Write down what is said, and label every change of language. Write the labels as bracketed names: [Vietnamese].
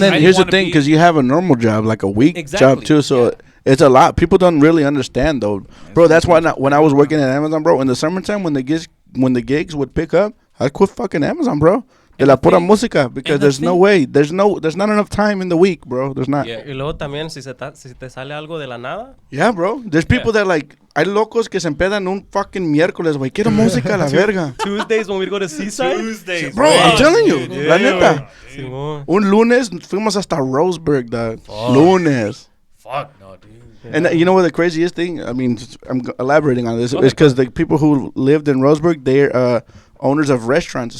[English] then here's the thing, because you have a normal job, like a week job too, so it's a lot. People don't really understand though, bro. That's why when I was working at Amazon, bro, in the summertime when the gigs would pick up, I quit fucking Amazon, bro. [Spanish] De la pura música, [English] because there's no way, there's not enough time in the week, bro. There's not. [Spanish] Y luego también si te sale algo de la nada. [English] Yeah, bro. There's people that like, [Spanish] hay locos que se empedan un fucking miércoles, güey. Quiero música a la verga. [English] Tuesdays when we go to Seaside. Tuesdays, bro. I'm telling you, [Spanish] la neta. Simón. Un lunes fuimos hasta Roseburg, dog. Lunes. [English] Fuck no, dude. Yeah. And you know what the craziest thing? I mean, I'm elaborating on this. Is because the people who lived in Roseburg, they're owners of restaurants.